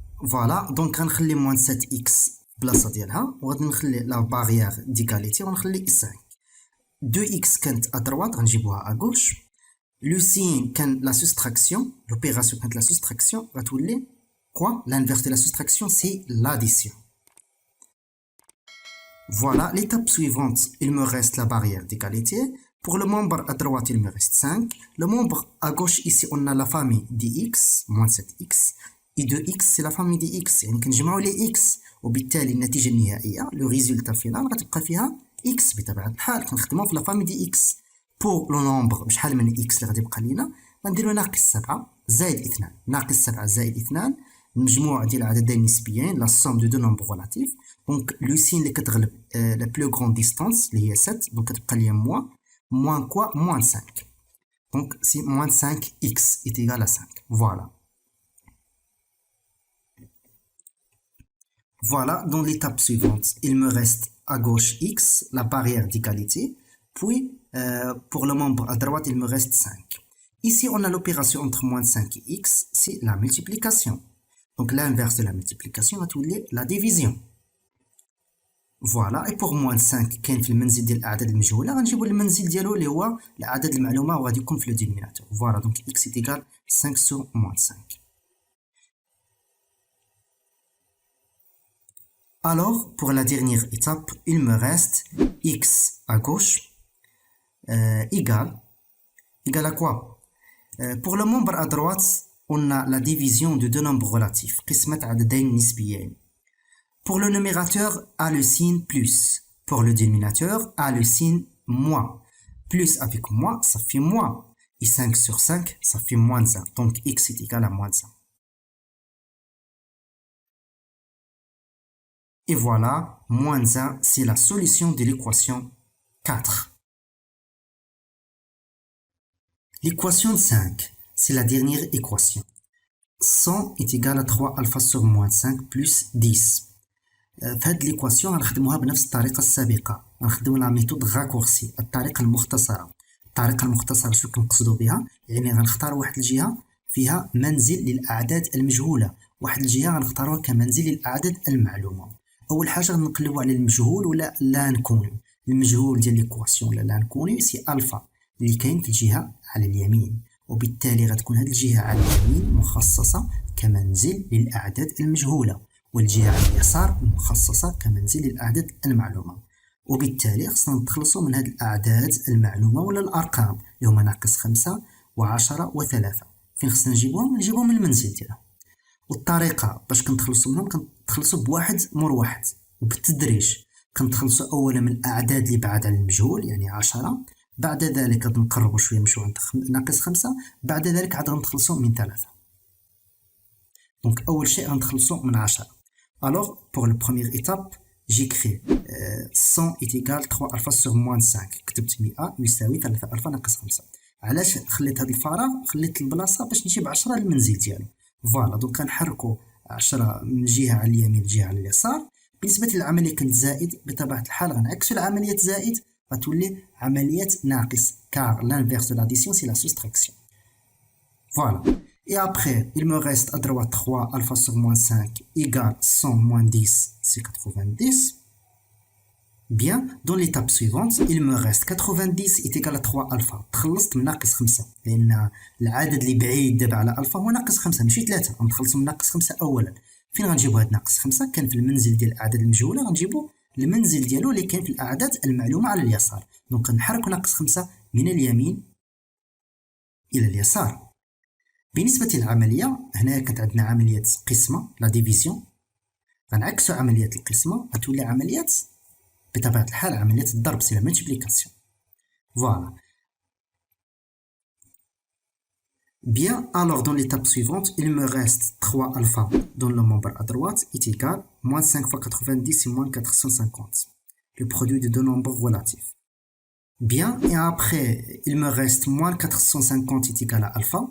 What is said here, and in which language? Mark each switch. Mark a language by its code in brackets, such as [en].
[ar] فوالا، دونك غنخلي موان 7x بلاصة ديالها وغادي نخلي لا باغيير ديكاليتي ونخلي 5. 2x كانت أدروات غنجيبوها أغوش. لو سين كان لا سوستراكسيون، لوبيراسيون كانت لا سوستراكسيون غتولي [fr] Quoi? L'inverse de la soustraction, c'est l'addition. Voilà, l'étape suivante, il me reste la barrière d'égalité. Pour le membre à droite, il me reste 5. Le membre à gauche, ici, on a la famille dx, moins 7x. Et de x, c'est la famille dx. [ar] يعني كنجمعوا les x. وبالتالي النتيجة النهائية, [fr] le résultat final, [ar] غتبقى فيها x بطبيعة الحال. كنخدمو في la famille dx. [fr] Pour le nombre, [ar] شحال من x اللي غادي يبقى لينا؟ غنديرو ناقص 7 زائد 2. ناقص 7 زائد 2. المجموع ديال العددين النسبيين لا [fr] somme de deux nombres relatifs. Donc le signe [ar] اللي كتغلب [fr] la plus grande distance [ar] اللي هي [fr] 7 donc [ar] كتبقى ليا [fr] moins quoi moins 5. Donc c'est moins 5x est égal à 5. Voilà. Voilà, dans l'étape suivante, il me reste à gauche x, la barrière d'égalité, puis pour le membre à droite, il me reste 5. Ici, on a l'opération entre moins 5 et x, c'est la multiplication. Donc l'inverse de la multiplication va être la division. Voilà, et pour moins 5 [ar] كاين في المنزل ديال الاعداد المجهوله غنجيبوا المنزل ديالو اللي هو العدد المعلومه وغادي يكون في لو دينوميناتور. [fr] Voilà, donc x est égal 5 sur moins 5. Alors, pour la dernière étape, il me reste x à gauche égale à quoi? Pour le membre à droite, on a la division de deux nombres relatifs. [ar] قسمة عددين نسبيين. [fr] Pour le numérateur, a le signe plus. Pour le dénominateur, a le signe moins. Plus avec moins, ça fait moins. Et 5 sur 5, ça fait moins 1. Donc x est égal à moins 1. Et voilà, moins 1, c'est la solution de l'équation 4. L'équation 5, c'est la dernière équation. 100 est égal à 3 alpha sur moins 5 plus 10. [ar] في هذه ليكواسيون غنخدموها بنفس الطريقه السابقه. غنخدمو لا ميثود غاكورسي، الطريقه المختصره. الطريقه المختصره شنو كنقصدوا بها؟ يعني غنختار واحد الجهه فيها منزل للاعداد المجهوله، واحد الجهه غنختاروها كمنزل للاعداد المعلومه. اول حاجه غنقلبوا على المجهول ولا لا نكونو. المجهول ديال ليكواسيون ولا لا نكونو سي الفا اللي كاين في الجهه على اليمين، وبالتالي غتكون هذه الجهه على اليمين مخصصه كمنزل للاعداد المجهوله، والجهة على اليسار مخصصة كمنزل للأعداد المعلومة. وبالتالي خصنا نتخلصوا من هذه الأعداد المعلومة ولا الأرقام اللي هما ناقص 5 و10 و3. فين خصنا نجيبوهم؟ نجيبوهم من المنزل ديالهم. والطريقة باش كنتخلصوا منهم كنتخلصوا بواحد مور واحد وبالتدريج. كنتخلصوا أولا من الأعداد اللي بعاد على المجهول يعني 10، بعد ذلك غادي نقربوا شوية نمشيو عند ناقص 5، بعد ذلك عاد غنتخلصوا من 3. دونك أول شيء غنتخلصوا من 10. [fr] Alors, pour la première étape, j'écris 100 est égal 3 alpha sur moins 5. [ar] كتبت 100 يساوي 3 alpha ناقص 5. علاش خليت هذا الفراغ؟ خليت البلاصة باش نجيب 10 للمنزل ديالو. فوالا دونك كنحركو 10 من جهة على اليمين لجهة على اليسار. بالنسبة للعملية كانت زائد، بطبيعة الحال غنعكسو العملية زائد غتولي عملية ناقص، [fr] car l'inverse de l'addition c'est la soustraction. Voilà. Et après, il me reste à droite 3 alpha sur moins 5 égale 100 moins 10, c'est 90. Bien, dans l'étape suivante, il me reste 90 est égal à 3 alpha. [ar] تخلصت من ناقص 5 لأن العدد اللي بعيد دابا على الفا هو ناقص 5 ماشي 3. غنتخلصوا من ناقص 5 أولا. فين غنجيبو هاد ناقص 5؟ كان في المنزل ديال الأعداد المجهولة، غنجيبو المنزل ديالو اللي كاين في الأعداد المعلومة على اليسار. دونك غنحركو ناقص 5 من اليمين إلى اليسار. بالنسبة للعملية هنا كانت عندنا عملية قسمة لا ديفيزيون، غنعكسو عملية القسمة غتولي عملية بطبيعة الحال عملية الضرب سي لا مولتيبليكاسيون. فوالا. [fr] Bien, alors dans l'étape suivante, il me reste 3 alpha dans le membre à droite est égal moins 5 fois 90 et moins 450. Le produit de deux nombres relatifs. Bien, et après, il me reste moins 450 est égal à alpha.